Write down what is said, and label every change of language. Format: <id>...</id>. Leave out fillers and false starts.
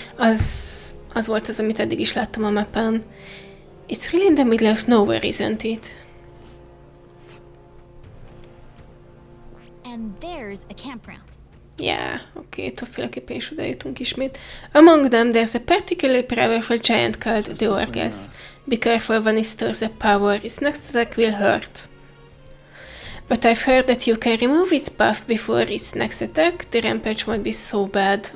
<hu>Az volt az, amit eddig is láttam a mappen.</hu> <en>It's really in the middle of nowhere, isn't it? And there's a campground. Yeah, okay,</en> <hu>többféleképpen is oda jutunk ismét.</hu> <en>Among them, there's a particularly powerful giant called the Orges. Be careful when it stores up power, its next attack will hurt. But I've heard that you can remove its buff before its next attack. The rampage won't be so bad.</en>